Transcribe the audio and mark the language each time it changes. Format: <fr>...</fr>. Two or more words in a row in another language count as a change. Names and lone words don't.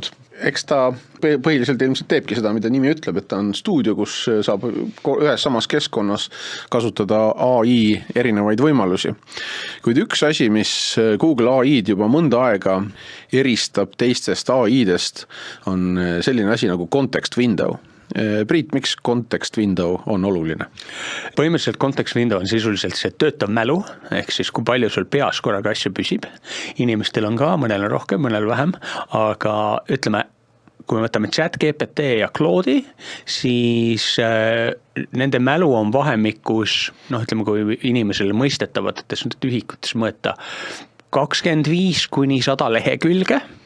<et>Eks ta põhiliselt ilmselt teebki seda, mida nimi ütleb, et ta on stuudio, kus saab ühes samas keskkonnas kasutada AI erinevaid võimalusi. Kuid üks asi, mis Google AI-d juba mõnda aega eristab teistest AI-dest, on selline asi nagu</et> <en>context window.</en> <et>Priit, miks</et> <en>context window</en> <et>on oluline? Põhimõtteliselt</et> <en>context window</en> <et>on sisuliselt see töötav mälu, ehk siis kui palju sul peas korraga asju püsib. Inimestel on ka, mõnel on rohkem, mõnel vähem, aga ütleme, kui me võtame ChatGPT ja Claude'i, siis nende mälu on vahemikus, ütleme, kui inimesele mõistetavates ühikutes mõõta 25 kuni 100 lehekülge.</et>